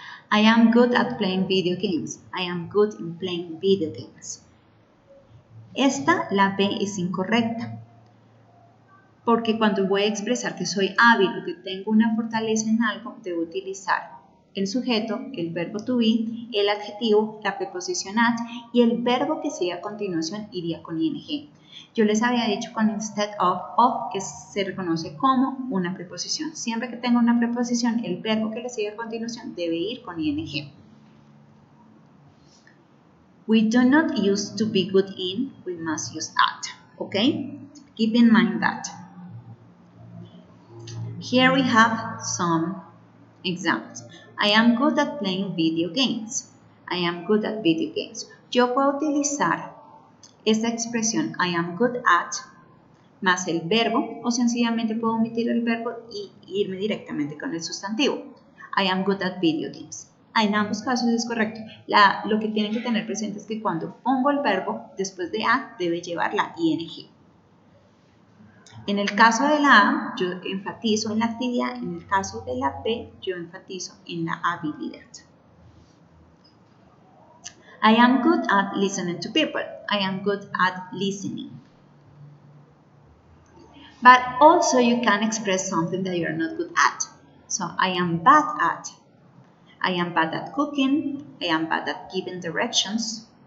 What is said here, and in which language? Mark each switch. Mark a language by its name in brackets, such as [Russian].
[English] I am good at playing video games. I am good in playing video games. [Spanish] Esta, la B, es incorrecta. Porque cuando voy a expresar que soy hábil o que tengo una fortaleza en algo, debo utilizar el sujeto, el verbo to be, el adjetivo, la preposición at y el verbo que sigue a continuación iría con ing. Yo les había dicho con instead of que se reconoce como una preposición. Siempre que tenga una preposición, el verbo que le sigue a continuación debe ir con ing. [English] We do not use to be good in, we must use at, okay? Keep in mind that. Here we have some examples. I am good at playing video games. I am good at video games. [Spanish] Yo puedo utilizar esta expresión I am good at más el verbo o sencillamente puedo omitir el verbo y irme directamente con el sustantivo. [English] I am good at video games. [Spanish] En ambos casos es correcto. Lo que tienen que tener presente es que cuando pongo el verbo después de at debe llevar la ing. En el caso de la A, yo enfatizo en la actividad, en el caso de la B, yo enfatizo en la habilidad. [English] I am good at listening to people. I am good at listening. But also you can express something that you're not good at. So I am bad at. I am bad at cooking. I am bad at giving directions.